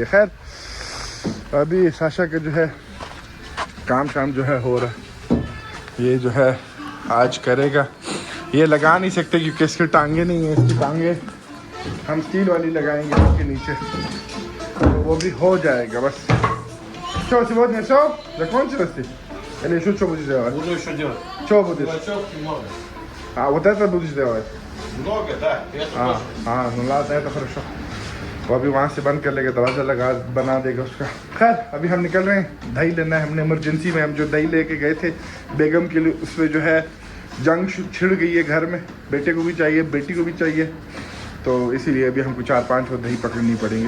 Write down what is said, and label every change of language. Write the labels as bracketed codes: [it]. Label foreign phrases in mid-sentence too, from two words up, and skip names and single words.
[hi] खैर अभी साशा का जो है काम शाम जो है हो रहा है, ये जो है आज करेगा। ये लगा नहीं सकते क्योंकि इसकी टांगे नहीं है, इसकी टांगे हम स्टील वाली लगाएंगे इसके नीचे, तो वो भी हो जाएगा। [ru] बस что сегодня все закончилось или еще что будешь делать? Буду еще делать. Что будешь? Мелочевки много. А вот это будешь делать? Много, да. Это тоже. ну ладно, это хорошо। [hi] वो अभी वहाँ से बंद कर लेगा, दरवाज़ा लगा बना देगा उसका। खैर अभी हम निकल रहे हैं, दही लेना है हमने इमरजेंसी में। हम जो दही लेके गए थे बेगम के लिए, उसमें जो है जंग छिड़ गई है घर में, बेटे को भी चाहिए बेटी को भी चाहिए, तो इसीलिए अभी हमको 4-5 वो दही पकड़नी पड़ेंगी।